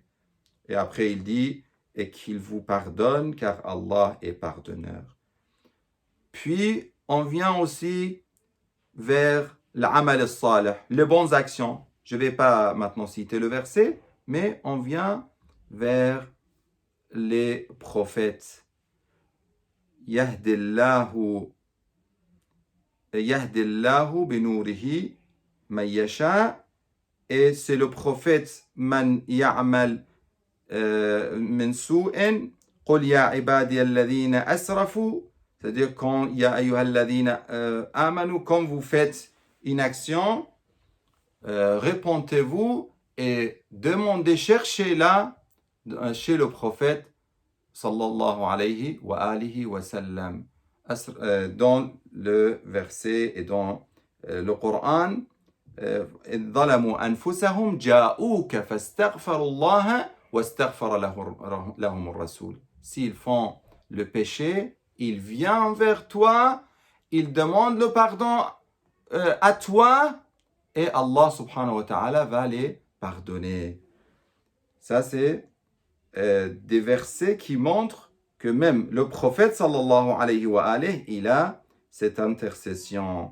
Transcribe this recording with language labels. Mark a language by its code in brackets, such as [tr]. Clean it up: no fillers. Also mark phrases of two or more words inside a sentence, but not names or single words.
[fr] Et après il dit, et qu'il vous pardonne car Allah est pardonneur. Puis on vient aussi vers l' [ar] العمل الصالح, [fr] les bonnes actions. Je ne vais pas maintenant citer le verset, mais on vient vers les prophètes. [ar] يهدي الله بنوره من يشاء, [fr] et c'est le prophète [ar] من يعمل من سوء قل يا عبادي الذين أسرفوا, [fr] c'est-à-dire quand [ar] يا أيها الذين آمنوا, [fr] quand vous faites une action, répondez-vous et demandez, cherchez-la chez le prophète [ar] صلى الله عليه وآله وسلم, [fr] dans le verset et dans le Coran, [ar] إذ ظلموا أنفسهم جاءوك فاستغفروا الله واستغفر لهم الرسول. [fr] S'ils font le péché, ils viennent vers toi, ils demandent le pardon à toi, et Allah [ar] سبحانه وتعالى [fr] va les pardonner. Ça, c'est des versets qui montrent que même le prophète [ar] صلى الله عليه وعليه, [fr] il a cette intercession.